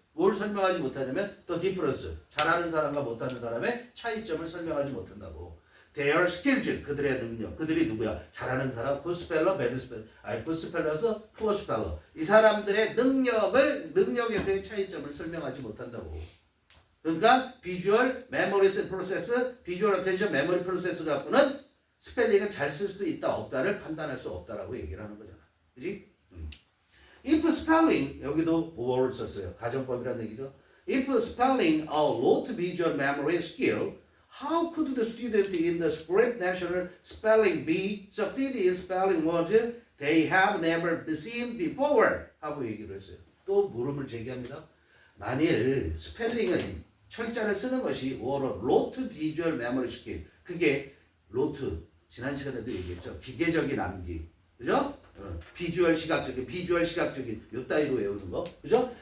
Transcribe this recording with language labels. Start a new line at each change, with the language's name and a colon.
Korean: 뭘 설명하지 못하냐면 the difference. 잘하는 사람과 못하는 사람의 차이점을 설명하지 못한다고. Their skills. 그들의 능력. 그들이 누구야? 잘하는 사람,
English: good speller, bad speller.
Korean: 아니, good speller서
English: poor speller.
Korean: 이 사람들의 능력에서의 차이점을 설명하지 못한다고. 그러니까
English: visual memory process, visual attention memory process
Korean: 갖고는 스펠링은 잘 쓸 수도 있다, 없다를 판단할 수 없다라고 얘기를 하는 거잖아. 그지? If spelling, 여기도 뭐를 썼어요? 가정법이라는 얘기죠.
English: If spelling a low visual memory skill, how could the student in the script national spelling bee succeed in spelling words they have never seen before?
Korean: 하고 얘기를 했어요. 또 물음을 제기합니다. 만일 스펠링은 철자를 쓰는 것이 로트 비주얼 메모리 스킬, 그게 로트, 지난 시간에도 얘기했죠. 기계적인 암기, 그죠? 비주얼 시각적인 요 따위로 외우는 거, 그죠?